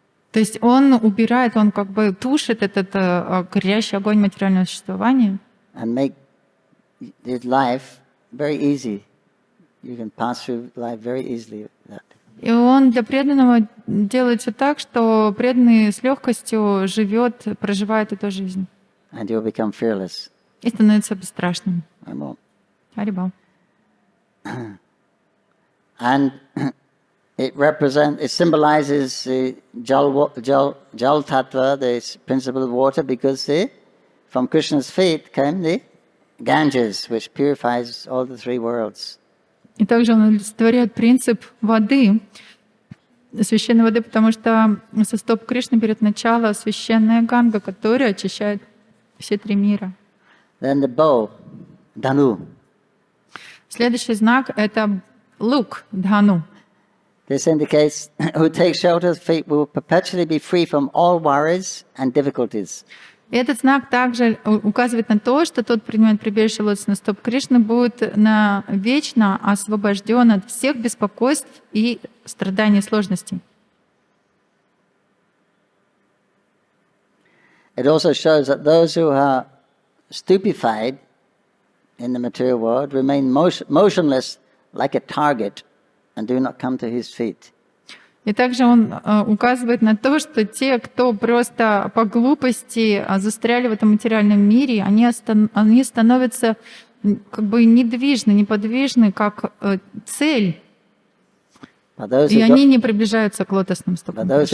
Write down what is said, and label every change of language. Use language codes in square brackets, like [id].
[ru] То есть он убирает, он как бы тушит этот горящий огонь материального существования. [en] And make his life very easy. You can pass through life very easily with that. [ru] И он для преданного делает все так, что преданный с легкостью живет, проживает эту жизнь. [en] And you'll become fearless. [ru] И становится бесстрашным. Харибал. [en] And it symbolizes the jal tattva, the principle of water, because from Krishna's feet came the Ganges, which purifies all the three worlds. [ru] И также он олицетворяет принцип воды, священной воды, потому что со стоп Кришны берет начало священная Ганга, которая очищает все три мира. [en] Then the bow, Dhanu. [ru] Следующий знак — это лук, Dhaну. [en] This indicates who takes shelter of feet will perpetually be free from all worries and difficulties. [ru] И этот знак также указывает на то, что тот, принимает прибежище лотосных стоп Кришны, будет вечно освобожден от всех беспокойств и страданий и сложностей. [en] It also shows that those who are stupefied in the material world remain motionless like a target and do not come to his feet. [ru] И также он указывает на то, что те, кто просто по глупости застряли в этом материальном мире, они становятся как бы недвижны, неподвижны, как цель. И они не приближаются к лотосным стопам.